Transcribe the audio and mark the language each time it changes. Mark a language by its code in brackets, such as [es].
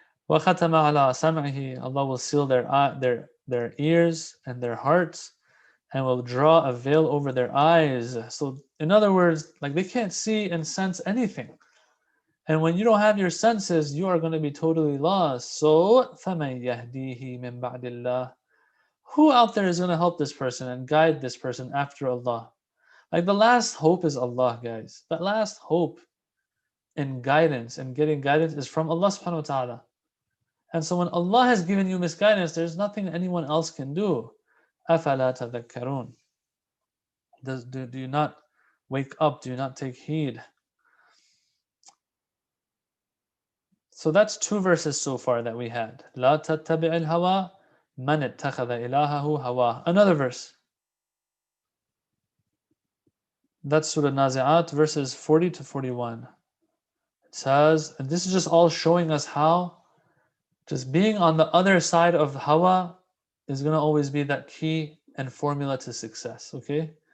[ar] وَخَتَمَ عَلَىٰ سَمْعِهِ. [en] Allah will seal their ears and their hearts and will draw a veil over their eyes. So in other words, like they can't see and sense anything. And when you don't have your senses, you are going to be totally lost. [ar] So فَمَنْ يَهْدِيهِ مِنْ بَعْدِ اللَّهِ. [en] Who out there is going to help this person and guide this person after Allah? Like the last hope is Allah, guys. The last hope in guidance and getting guidance is from Allah subhanahu wa ta'ala. And so when Allah has given you misguidance, there's nothing anyone else can do. [ar] أَفَلَا تَذَكَّرُونَ. [en] Do you not wake up? Do you not take heed? So that's 2 verses so far that we had. [ar] لا تتبع الهوى من اتخذ إلهه هواه. [en] Another verse. That's Surah Nazi'at, verses 40 to 41. It says, and this is just all showing us how just being on the other side of hawa is going to always be that key and formula to success, okay?